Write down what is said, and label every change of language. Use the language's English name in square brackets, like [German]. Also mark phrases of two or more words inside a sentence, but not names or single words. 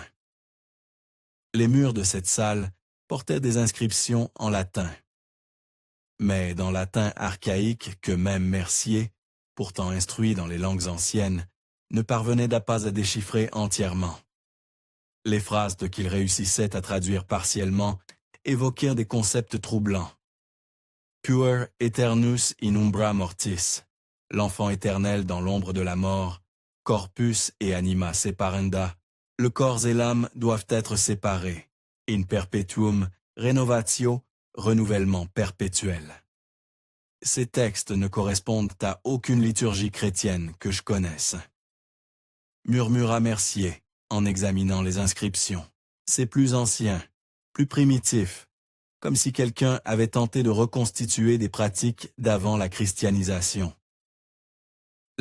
[French] Les murs de cette salle portaient des inscriptions en latin. Mais dans latin archaïque que même Mercier, pourtant instruit dans les langues anciennes, ne parvenait pas à déchiffrer entièrement. Les phrases qu'il réussissait à traduire partiellement évoquaient des concepts troublants. [Latin] Puer aeternus in umbra mortis, [French] l'enfant éternel dans l'ombre de la mort, [Latin] corpus et anima separenda, [French] le corps et l'âme doivent être séparés. [Latin] In perpetuum renovatio, [French] renouvellement perpétuel. Ces textes ne correspondent à aucune liturgie chrétienne que je connaisse. Murmura Mercier, en examinant les inscriptions. C'est plus ancien, plus primitif, comme si quelqu'un avait tenté de reconstituer des pratiques d'avant la christianisation.